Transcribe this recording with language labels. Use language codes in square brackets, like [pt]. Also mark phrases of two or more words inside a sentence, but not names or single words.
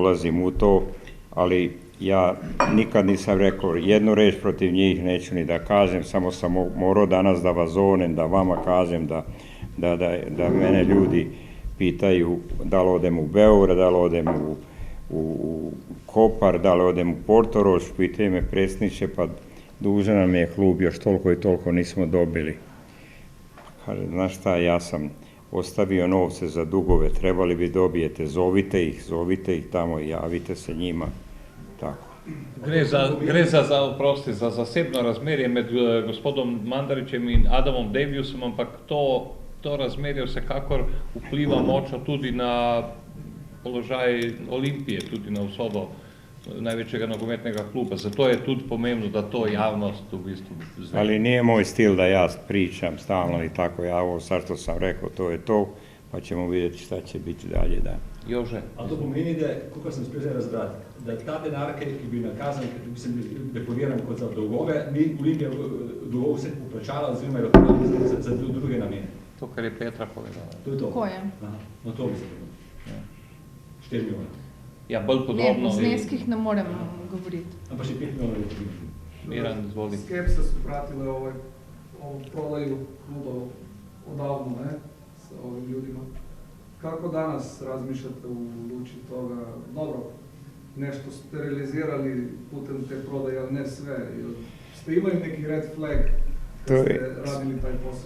[sr] ulazim u to, ali ja nikad nisam rekao jednu reč protiv njih, neću ni da kažem, samo sam morao danas da vas zovem, da vama kažem da mene ljudi pitaju da li odem u Beograd, da li odem u Kopar, da li odem u Portorož, pitaju me predsjedniče, pa dužan nam je klub, još toliko i toliko nismo dobili. Kaže, znaš šta, ja sam ostavio novce za dugove, trebali bi dobijete, zovite ih tamo i javite se njima. Tako. [sl] Gre za zasebno razmerje med gospodom Mandarićem in Adamom Deliusom, ampak to razmerje vsekakor vpliva močno tudi na položaj Olimpije, tudi na usodo največjega nogometnega kluba. Zato je tudi pomembno, da to javnost v bistvu zna. [sr] Ali nije moj stil da ja pričam stalno i tako, ja ovo sad što sam rekao, to je to, pa ćemo vidjeti šta će biti dalje, da. [sl] Jože? A to pomeni, da, kot sem spet razbral, da ta denar, ki je bil nakazan, ki bi se deponiran kot za dolgove, ni Olimpija dolgov vse poplačala, oziroma je lahko za druge namene. To, kar je Petra povedala. To je to. Tako je. Aha, no to bi se povedal. 4 milijona. Ja, bolj Ne, podrobno. o zneskih ne morem govoriti. Ampak še 5 milijonov je potrebno. Miran, izvoli. [sr] Skepse su pratile ovu prodaju kluba odavno, ne, sa ovim ljudima. Kako danas razmišljate u luči toga? Dobro, nešto ste realizirali putem te prodaje, ali ne sve. Jel ste imali neki [en] red flag [sr] kad ste radili taj posao?